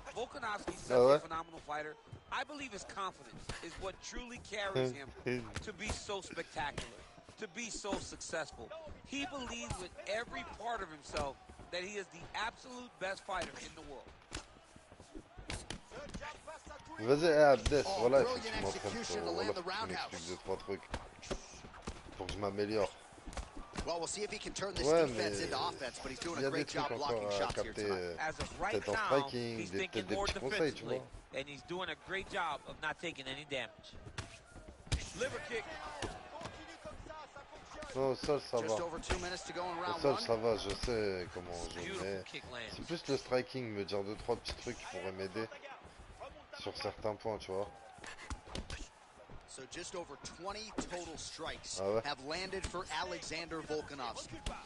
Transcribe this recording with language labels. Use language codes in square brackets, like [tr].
[en] Volkanovski's such a phenomenal fighter. I believe his confidence is what truly carries him to be so spectacular, to be so successful. He believes with every part of himself that he is the absolute best fighter in the world. [fr] Vas-y, Abdes, voilà, il faut que je m'entraîne pour m'explique 2-3 trucs. Pour que je m'améliore. [en] Well, we'll see if he can turn this defense into offense, but he's doing a great job blocking shots here tonight. As of right now, he's thinking more defensively, and he's doing a great job of not taking any damage. Liver kick. [fr] Non, au sol, ça va. [en] Just over 2 minutes to go in round [fr] Au sol, [en] one. [fr] ça va, je sais comment je mets. C'est plus le striking, me dire 2-3 petits trucs qui pourraient m'aider sur certains points, tu vois. [en] So just over 20 total strikes [fr] ouais. [en] have landed for Alexander Volkanovski.